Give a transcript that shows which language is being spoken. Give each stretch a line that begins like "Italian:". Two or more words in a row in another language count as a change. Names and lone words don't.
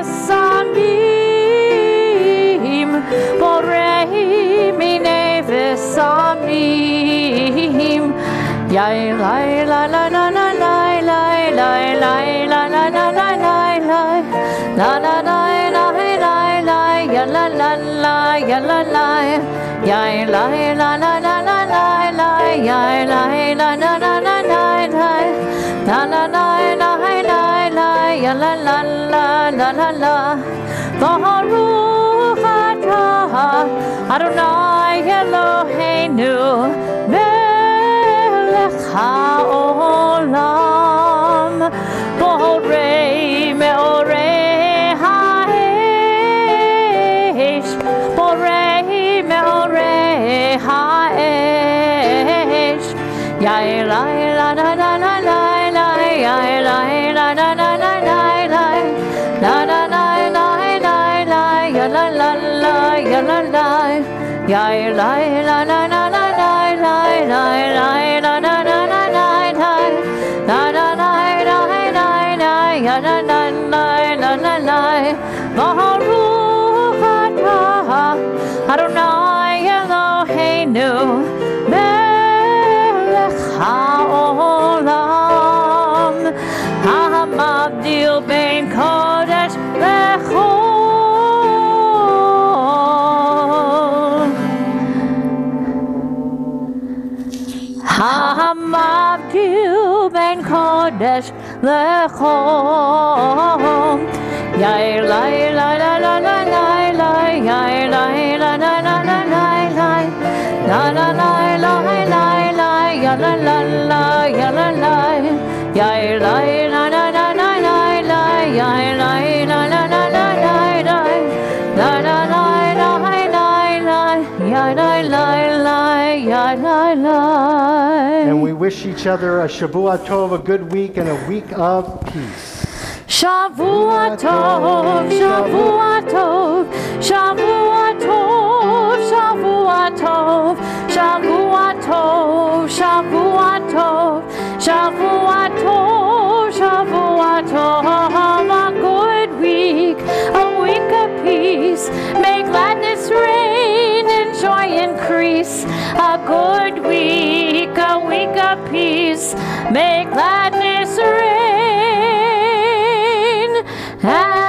Hebrew: ובשמים בורא מיני בשמים ya la la la la la la la la la la la la la la la ya la la la ya la la ya la la la la la la ya la la la la la la la ya la la la la la la ברוך אתה אדוני אלוהינו מלך העולם בורא מאורי ha'esh ya la la la la la la ya la la la la la la la la la la la ya la la la ya la la ya la la la la la la la la la la la ya la la la la la ברוך אתה אדוני אלוהינו מלך העולם המבדיל בין קודש לחול המבדיל בין קודש lechol ya la la la la la la ya la la la la la la la la la la la ya la la la ya la la ya la la la la la la ya la la la la la la
English: And we wish each other a
Hebrew: שבוע טוב,
English: a good week, and a week of peace.
Hebrew: שבוע טוב, שבוע טוב, שבוע טוב, שבוע טוב, שבוע טוב, שבוע טוב, שבוע טוב, שבוע טוב,
English: a good week, a week of peace. May gladness reign and joy increase. A good week, a week of peace. May gladness reign.